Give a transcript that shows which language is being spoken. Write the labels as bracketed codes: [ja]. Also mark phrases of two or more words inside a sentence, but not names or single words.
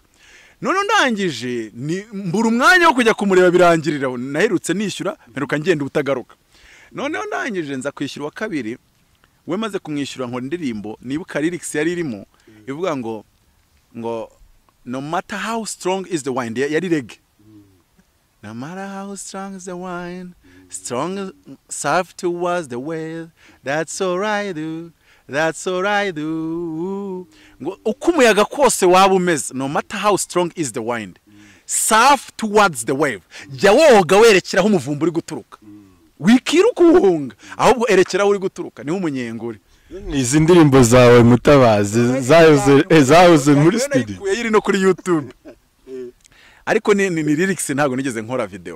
[rw] None ndangije mbura umwanya wo kujya kumureba, birangirira naherutse nishyura mperuka ngenda ubutagaruka. None ndangije nza kwishyura wa kabiri, we maze kumwishyura nkora indirimbo nibuka lyrics yari irimo ivuga ngo [en] no matter how strong is the wine, [rw] yari reggae. [en] No matter how strong is the wine, strong soft towards the wave, that's all I do, that's all I do. [rw] Ngo uko umuyaga kose waba umeze, [en] no matter how strong is the wind, surf towards the wave. [rw] Jya woga werekera aho umuvumba uri guturuka, wikiruka uhunga ahubwo erekera aho uri guturuka, niho umunyenguri. Izi ndirimbo zawe Mutabazi zahoze muri studio yiri no kuri YouTube, ariko ni lyrics ntago nigeze nkora video.